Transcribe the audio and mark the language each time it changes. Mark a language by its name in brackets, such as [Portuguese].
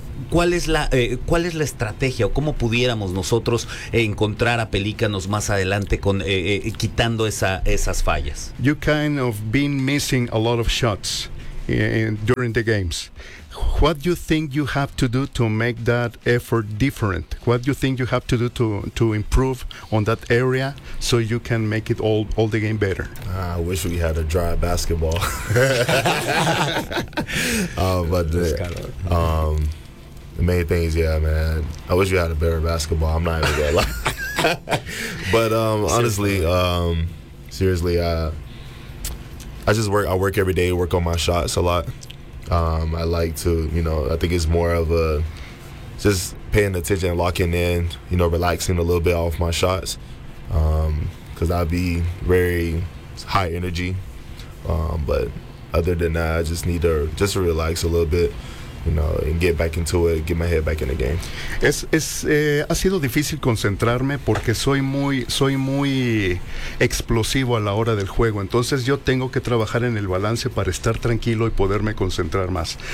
[Spanish] ¿Cuál es la estrategia o cómo pudiéramos nosotros encontrar a Pelícanos más adelante con quitando esas fallas? [English] You kind of been missing a lot of shots. During the games, what do you think you have to do to make that effort different? What do you think you have to do to improve on that area so you can make it all the game better? I wish we had a dry basketball. the main thing is, yeah, man, I wish we had a better basketball. I'm not even gonna lie. But I work every day, work on my shots a lot. I like to, you know, I think it's more of a just paying attention, locking in, you know, relaxing a little bit off my shots. Because I'd be very high energy. But other than that, I just need to just relax a little bit, you know, and get back into it, get my head back in the game. [Spanish] Ha sido difícil concentrarme porque soy muy explosivo a la hora del juego. Entonces yo tengo que trabajar en el balance para estar tranquilo y poderme concentrar más.